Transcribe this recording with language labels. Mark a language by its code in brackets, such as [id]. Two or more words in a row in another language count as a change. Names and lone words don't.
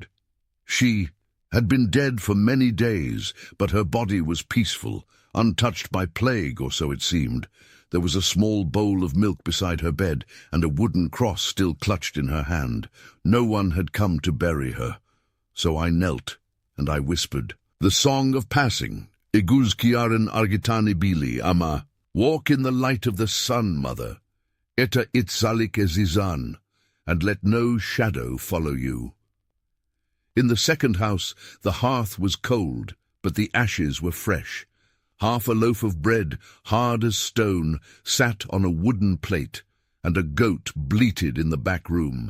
[en] She had been dead for many days, but her body was peaceful, untouched by plague, or so it seemed. There was a small bowl of milk beside her bed, and a wooden cross still clutched in her hand. No one had come to bury her. So I knelt, and I whispered, "The song of passing, [eu] Iguz kiaren argitani bili, ama. [en] Walk in the light of the sun, mother. [eu] Eta itzalik ezizan, [en] and let no shadow follow you." In the second house, the hearth was cold, but the ashes were fresh. Half a loaf of bread, hard as stone, sat on a wooden plate, and a goat bleated in the back room.